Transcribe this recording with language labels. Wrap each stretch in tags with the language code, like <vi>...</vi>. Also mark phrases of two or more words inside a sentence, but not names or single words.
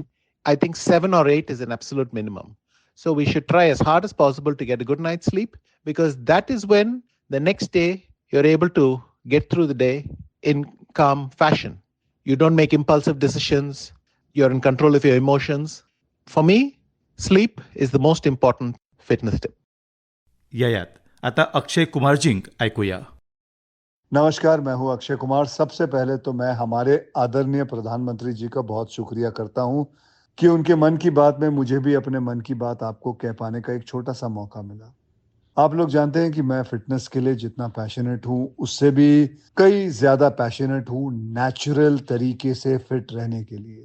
<en>I think 7 or 8 is an absolute minimum. So we should try as hard as possible to get a good night's sleep, because that is when the next day you're able to get through the day in calm fashion. You don't make impulsive decisions. You're in control of your emotions. For me, sleep is the most important fitness tip.</en> <kok>यात आता अक्षय कुमारजींक आयकुया.</kok> <hi>नमस्कार, मैं हूं अक्षय कुमार. सबसे पहले तो मैं हमारे आदरणीय प्रधानमंत्री जी का बहुत शुक्रिया करता हूं कि उनके मन की बात में मुझे भी अपने मन की बात आपको कह पाने का एक छोटा सा मौका मिला. आप लोग जानते हैं कि मैं फिटनेस के लिए जितना पैशनेट हूं, उससे भी कई ज्यादा पैशनेट हूं नेचुरल तरीके से फिट रहने के लिए.</hi>